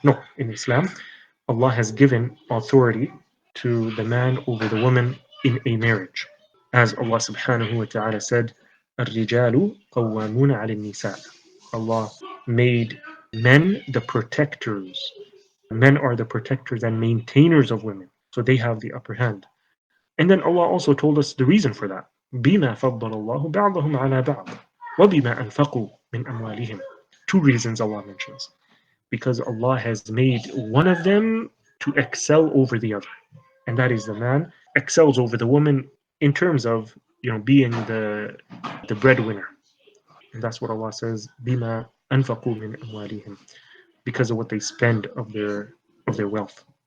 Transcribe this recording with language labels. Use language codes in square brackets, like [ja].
[en] No, in Islam, Allah has given authority to the man over the woman in a marriage, as Allah subhanahu wa ta'ala said, [ar] الرجال قوامون على النساء. [en] Allah made men the protectors. Men are the protectors and maintainers of women, so they have the upper hand. And then Allah also told us the reason for that. [ar] بما فضل الله بعضهم على بعض وبما أنفقوا من أموالهم. [en] Two reasons Allah mentions. because Allah has made one of them to excel over the other, and that is the man excels over the woman in terms of being the breadwinner, and that's what Allah says, [ar] bima anfaqu min amwalihim, [en] because of what they spend of their wealth.